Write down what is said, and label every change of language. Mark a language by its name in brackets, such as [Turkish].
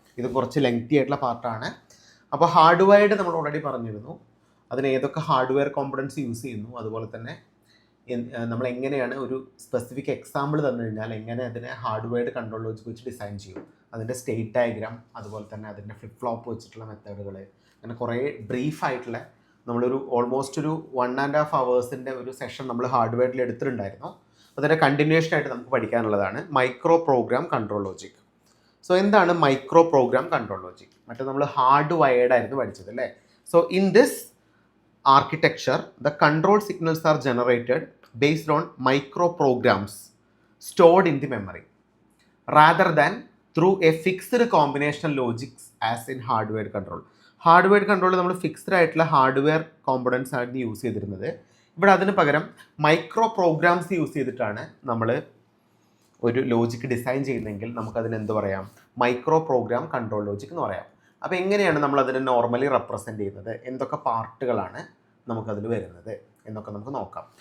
[Malayalam] ഇത് കുറച്ച് ലെങ്തി ആയിട്ടുള്ള പാർട്ടാണ്. അപ്പോൾ ഹാർഡ്വെയർഡ് നമ്മൾ ഓൾറെഡി പറഞ്ഞിരുന്നു, അതിന് ഏതൊക്കെ ഹാർഡ്വെയർ കോമ്പണൻസ് യൂസ് ചെയ്യുന്നു, അതുപോലെ തന്നെ നമ്മൾ എങ്ങനെയാണ് ഒരു സ്പെസിഫിക് എക്സാമ്പിൾ തന്നു കഴിഞ്ഞാൽ എങ്ങനെ അതിനെ ഹാർഡ്വെയർഡ് കൺട്രോൾ ലോജിക് വെച്ച് ഡിസൈൻ ചെയ്യും, അതിൻ്റെ സ്റ്റേറ്റ് ഡയഗ്രാം, അതുപോലെ തന്നെ അതിൻ്റെ ഫ്ലിപ്പ് ഫ്ലോപ്പ് വെച്ചിട്ടുള്ള മെത്തേഡുകൾ, അങ്ങനെ കുറേ ബ്രീഫായിട്ടുള്ള നമ്മളൊരു ഓൾമോസ്റ്റ് ഒരു 1.5 hours ഒരു സെഷൻ നമ്മൾ ഹാർഡ്വെയറിൽ എടുത്തിട്ടുണ്ടായിരുന്നു. അതിൻ്റെ കണ്ടിന്യൂഷൻ ആയിട്ട് നമുക്ക് പഠിക്കാനുള്ളതാണ് micro program control logic. So എന്താണ് മൈക്രോ പ്രോഗ്രാം കൺട്രോൾ ലോജിക്? മറ്റേ നമ്മൾ ഹാർഡ് വയേർഡ് ആയിരുന്നു പഠിച്ചത് അല്ലേ? [English] So in this architecture, the control signals are generated based on micro programs stored in the memory rather than through a fixed combinational logics as in hardware control. [Malayalam] Hardware control നമ്മൾ fixed ആയിട്ടുള്ള hardware components ആയിരുന്നു use ചെയ്തിരുന്നത്. ഇവിടെ അതിന് പകരം micro programmes use ചെയ്തിട്ടാണ് നമ്മൾ ഒരു ലോജിക് ഡിസൈൻ ചെയ്യുന്നതെങ്കിൽ നമുക്കതിന് എന്ത് പറയാം? മൈക്രോ പ്രോഗ്രാം കൺട്രോൾ ലോജിക് എന്ന് പറയാം. അപ്പോൾ എങ്ങനെയാണ് നമ്മൾ അതിനെ നോർമലി റെപ്രസെൻറ്റ് ചെയ്യുന്നത്, എന്തൊക്കെ പാർട്ടുകളാണ് നമുക്കതിൽ വരുന്നത് എന്നൊക്കെ നമുക്ക് നോക്കാം.